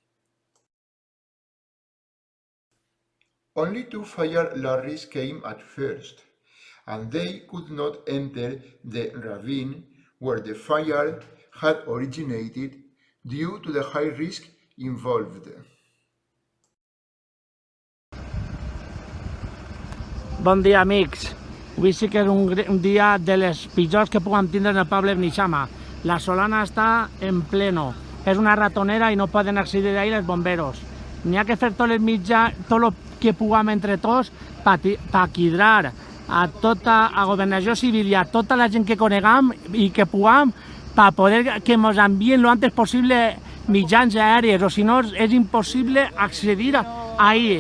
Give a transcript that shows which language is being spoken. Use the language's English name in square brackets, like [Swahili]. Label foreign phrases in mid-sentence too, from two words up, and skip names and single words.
[English] Only 2 fire lorries came at first, and they could not enter the ravine where the fire had originated due to the high risk involved. [Catalan] Bon dia, amics. Avui sí que és un dia de les pitjors que puguem tindre en el poble de Beneixama. La Solana està [Spanish] en pleno. [Catalan] És una ratonera i no poden accedir ahí els bomberos. N'hi ha que fer tot el que puguem entre tots per cridar a tota la governació civil i a tota la gent que coneguem i que puguem per poder que ens envien [Spanish] lo antes [Catalan] possible mitjans aèries, o si no és impossible accedir ahí.